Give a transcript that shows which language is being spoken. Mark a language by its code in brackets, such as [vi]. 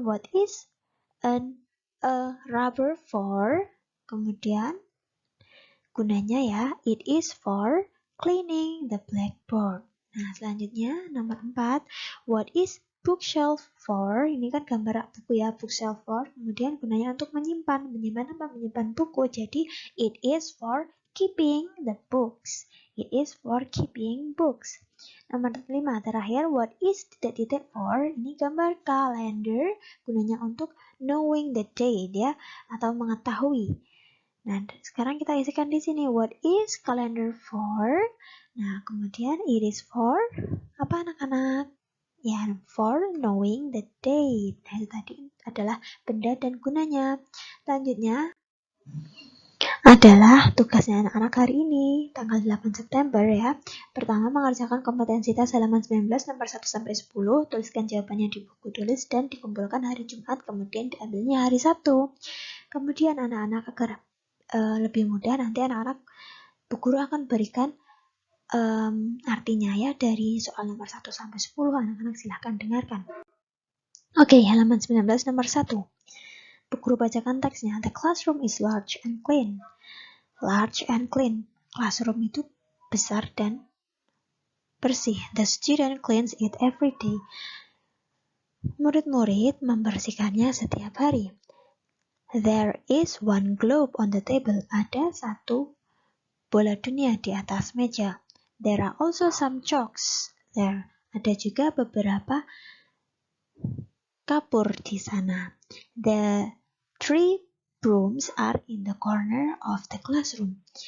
[en] What is a rubber for? [id] Kemudian gunanya ya, [en] it is for cleaning the blackboard. [id] Nah, selanjutnya nomor 4. [en] What is bookshelf for, [id] ini kan gambar buku ya, bookshelf for, kemudian gunanya untuk menyimpan apa? Menyimpan buku, jadi [en] it is for keeping the books. It is for keeping books. [id] Nomor 5 terakhir, [en] what is titik-titik for? [id] Ini gambar kalender, gunanya untuk [en] knowing the date [id] ya, atau mengetahui. Nah, sekarang kita isikan di sini, [en] what is calendar for? [id] Nah, kemudian [en] it is for [id] apa anak-anak? [en] Ya, for knowing the date. [id] Nah, itu tadi adalah benda dan gunanya. Selanjutnya adalah tugasnya anak-anak hari ini, tanggal 8 September ya. Pertama, mengerjakan kompetensi tes halaman 19 nomor 1-10, tuliskan jawabannya di buku tulis dan dikumpulkan hari Jumat, kemudian diambilnya hari Sabtu. Kemudian anak-anak agar lebih mudah, nanti anak-anak Bu Guru akan berikan artinya ya dari soal nomor 1-10, anak-anak silahkan dengarkan. Oke, halaman 19 nomor 1. Bu Guru bacakan teksnya. [en] The classroom is large and clean. Large and clean. [id] Classroom itu besar dan bersih. [en] The student cleans it every day. [id] Murid-murid membersihkannya setiap hari. [en] There is one globe on the table. [id] Ada satu bola dunia di atas meja. [en] There are also some chalks there. [id] Ada juga beberapa kapur di sana. [en] The 3 brooms are in the corner of the classroom.